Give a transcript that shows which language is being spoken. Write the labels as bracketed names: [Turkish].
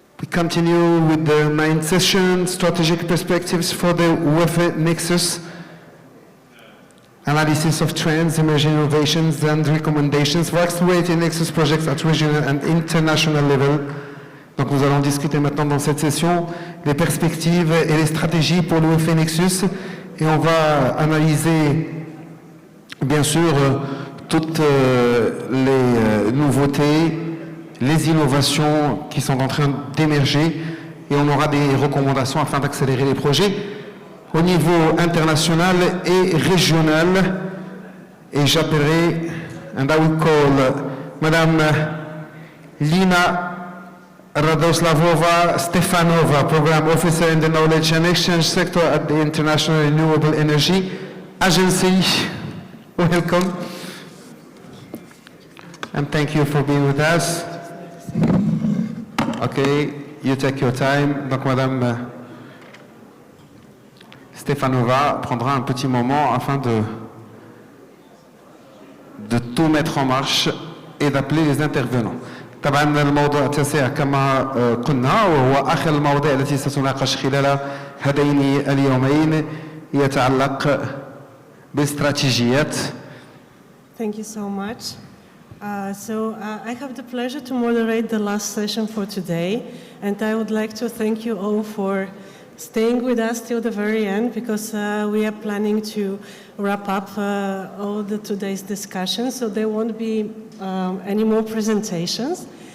[English] continue with the main session, strategic perspectives for the WEFE Nexus, analysis of trends, emerging innovations and recommendations for accelerating Nexus projects at regional and international level. [French] Donc nous allons discuter maintenant dans cette session les perspectives et les stratégies pour le WEFE Nexus et on va analyser bien sûr toutes les nouveautés, les innovations qui sont en train d'émerger et on aura des recommandations afin d'accélérer les projets au niveau international et régional. Et j'appellerai, [English] and I will call Madame Lina Radoslavova Stefanova, Program Officer in the Knowledge and Exchange Sector at the International Renewable Energy Agency. Welcome. And thank you for being with us. Okay, you take your time. [French] Donc Madame Stefanova prendra un petit moment afin de tout mettre en marche et d'appeler les intervenants. [Arabic] طبعا الموضوع التاسع كما قلنا وهو آخر المواضيع التي ستناقش خلال هذين اليومين يتعلق باستراتيجيات. [English] Thank you so much. I have the pleasure to moderate the last session for today, and I would like to thank you all for staying with us till the very end, because we are planning to wrap up all today's discussions, so there won't be any more presentations.